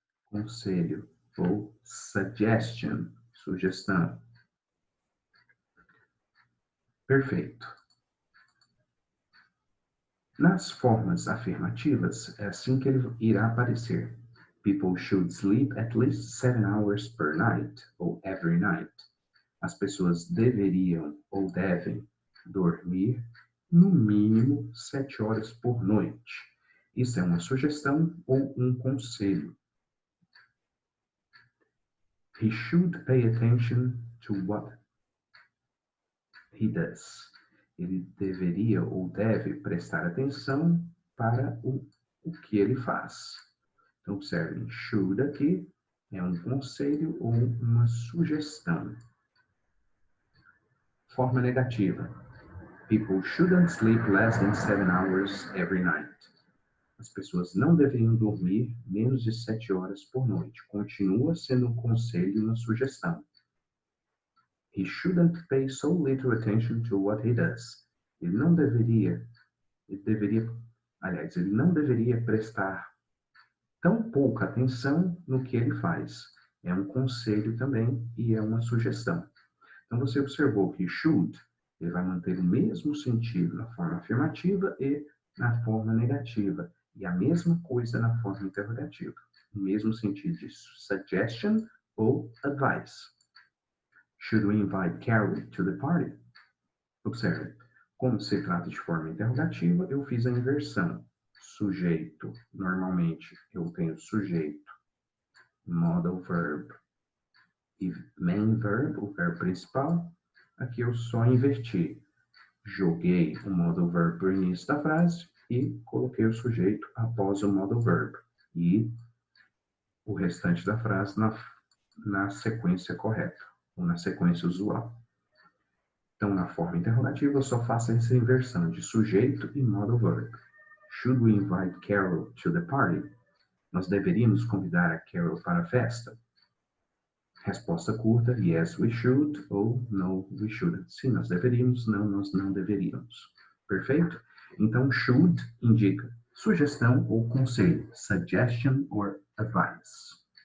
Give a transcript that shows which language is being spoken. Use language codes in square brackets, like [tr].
[pt] Conselho ou suggestion, sugestão. Perfeito. Nas formas afirmativas, é assim que ele irá aparecer. [en] People should sleep at least 7 hours per night, ou every night. [pt] As pessoas deveriam ou devem dormir no mínimo 7 horas por noite. Isso é uma sugestão ou um conselho. [en] He should pay attention to what he does. [pt] Ele deveria ou deve prestar atenção para o que ele faz. Então, observem, should aqui é um conselho ou uma sugestão. Forma negativa. [en] People shouldn't sleep less than 7 hours every night. [pt] As pessoas não deveriam dormir menos de 7 horas por noite. Continua sendo um conselho e uma sugestão. [en] He shouldn't pay so little attention to what he does. [pt] Ele não deveria prestar tão pouca atenção no que ele faz. É um conselho também e é uma sugestão. Então, você observou que should, ele vai manter o mesmo sentido na forma afirmativa e na forma negativa. E a mesma coisa na forma interrogativa. O mesmo sentido de suggestion ou advice. [en] Should we invite Carol to the party? [pt] Observe, como se trata de forma interrogativa, eu fiz a inversão. Sujeito, normalmente eu tenho sujeito, modal verb e main verb, o verbo principal. Aqui eu só inverti. Joguei o modal verb para o início da frase e coloquei o sujeito após o modal verb. E o restante da frase na sequência correta, ou na sequência usual. Então, na forma interrogativa, eu só faço essa inversão de sujeito e modal verb. [en] Should we invite Carol to the party? [pt] Nós deveríamos convidar a Carol para a festa? Resposta curta, [en] yes, we should, [pt] ou [en] no, we shouldn't. [pt] Sim, nós deveríamos, não, nós não deveríamos. Perfeito? Então, should indica sugestão ou conselho, [en] suggestion or advice.